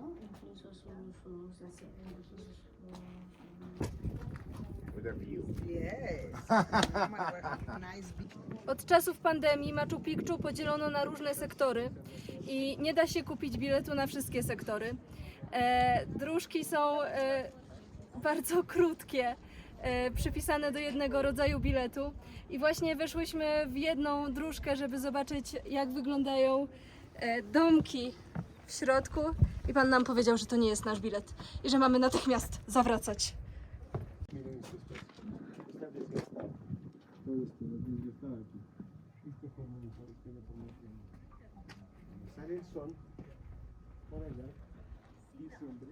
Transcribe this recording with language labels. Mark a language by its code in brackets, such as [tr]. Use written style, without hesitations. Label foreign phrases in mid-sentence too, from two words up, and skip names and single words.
[es] Incluso [en] With a view. Yes. Nice big. [pl] Od czasów pandemii Machu Picchu podzielono na różne sektory i nie da się kupić biletu na wszystkie sektory. Dróżki są bardzo krótkie, przypisane do jednego rodzaju biletu i właśnie weszłyśmy w jedną dróżkę, żeby zobaczyć, jak wyglądają domki w środku i pan nam powiedział, że to nie jest nasz bilet i że mamy natychmiast zawracać. [es] Sale el sol por allá y siempre.